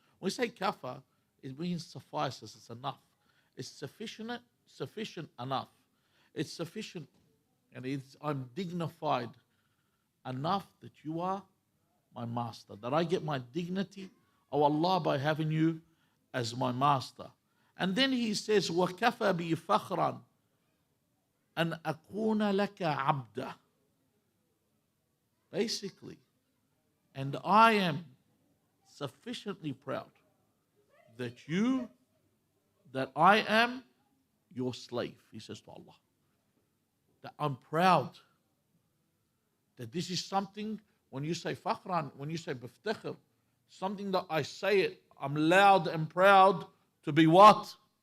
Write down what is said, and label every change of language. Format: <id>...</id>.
<en>When we say kafa, it means suffices, it's enough. It's sufficient enough. It's sufficient, and I'm dignified enough that you are my master, that I get my dignity, oh Allah, by having you as my master.</en> <ar>And then he says, وَكَفَى بِي فَخْرًا أَنْ أَكُونَ لَكَ عَبْدًا.</ar> <en>Basically, And I am sufficiently proud that I am your slave, he says to Allah. That I'm proud that this is something, when you say fakhran, when you say biftakhir, something that I say it, I'm loud and proud to be what?</en>